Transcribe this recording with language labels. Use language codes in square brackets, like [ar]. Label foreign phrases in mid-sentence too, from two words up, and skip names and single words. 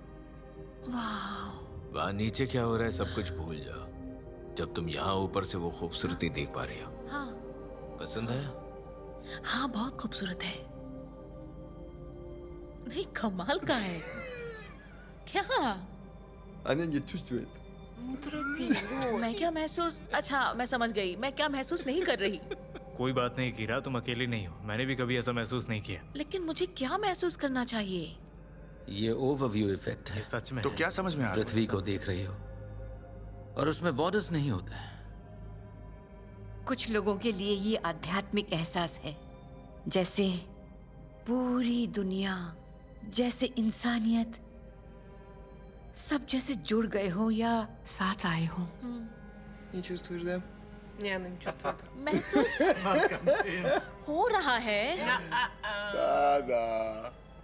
[hi] वाह। वहाँ नीचे क्या हो रहा है सब कुछ भूल जाओ, जब तुम यहाँ ऊपर से वो खूबसूरती देख पा रही हो। हाँ पसंद है? हाँ, बहुत खूबसूरत है। नहीं, कमाल का है। क्या? [ru] Она не чувствует. [hi] मैं क्या महसूस, अच्छा मैं समझ गई, मैं क्या महसूस नहीं कर रही। कोई बात नहीं कीरा, तुम अकेली नहीं हो। मैंने भी कभी ऐसा महसूस नहीं किया। लेकिन मुझे क्या महसूस करना चाहिए? ये [en] overview effect [hi] है। ये सच में तो है। क्या समझ में आ रहा है? पृथ्वी को देख रही हो और उसमें बॉर्डर्स नहीं होते हैं। कुछ लोगों के लिए ये आध्यात्मिक एहसास है, जैसे पूरी दुनिया, जैसे इंसानियत सब जैसे जुड़ गए हो या साथ आए हो। [ru] Не чувствуешь, да? Не, она не чувствует. [hi] महसूस हो रहा है। [ru] Да.